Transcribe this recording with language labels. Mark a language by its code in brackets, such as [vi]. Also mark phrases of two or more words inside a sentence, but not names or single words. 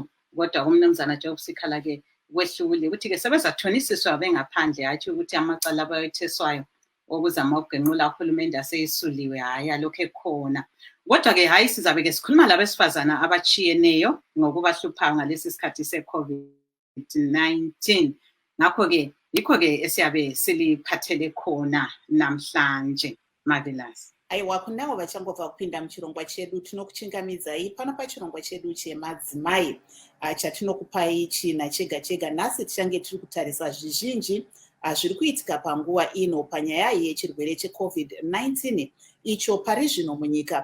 [nd] Kodwa umnumzana Job Sikhala ke kwehlule ukuthi ke sebezathonisiswa bengaphandle, hathi ukuthi amacala abayetheswayo okuzama ukugenqula uhulumende aseyisuliwe, hayi alokho ekhona. Kodwa ke hayi, sizabe ke sikhuluma labesifazana abachiyeneyo ngokubahluphayo ngalesi sikhathi se-COVID-19. Ngakho ke yikho ke esiyabe siliphathele khona namhlanje. Marvelous. [sn] Aiwa, kunavo vachangobva kupinda muchirongwa chedu tinokuchingamidzai pano pachirongwa chedu chemadzimai chatinokupai china chega chega. Nhasi tichange tiri kutarisa zvizhinji zviri kuitika panguva ino panyaya yechirwere cheCovid-19 icho pari zvino munyika.